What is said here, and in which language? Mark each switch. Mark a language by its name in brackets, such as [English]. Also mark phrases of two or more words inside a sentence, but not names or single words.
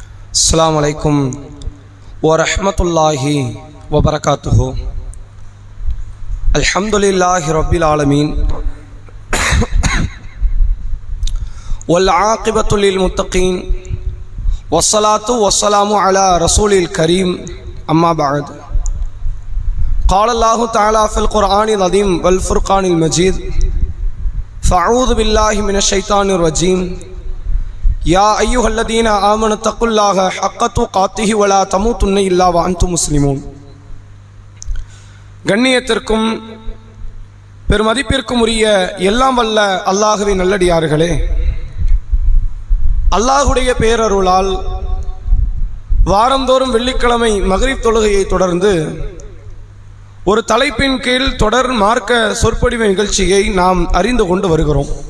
[Arabic] السلام عليكم ورحمة الله وبركاته. الحمد لله رب العالمين والعاقبة للمتقين والصلاة والسلام على الرسول الكريم. أما بعد. قال الله تعالى في القرآن العظيم والفرقان المجيد فأعوذ بالله من الشيطان الرجيم يا أيها الذين آمنوا اتقوا الله حق تقاته ولا تموتن إلا وأنتم مسلمون. [Tamil] கண்ணியத்திற்கும் பெருமதிப்பிற்கும் உரிய எல்லாம் வல்ல அல்லாஹ்வின் நல்லடியார்களே, அல்லாஹுடைய பேரருளால் வாரந்தோறும் வெள்ளிக்கிழமை மக்ரிப் தொழுகையை தொடர்ந்து ஒரு தலைப்பின் கீழ் தொடர் மார்க்க சொற்பொழிவு நிகழ்ச்சியை நாம் அறிந்து கொண்டு வருகிறோம்.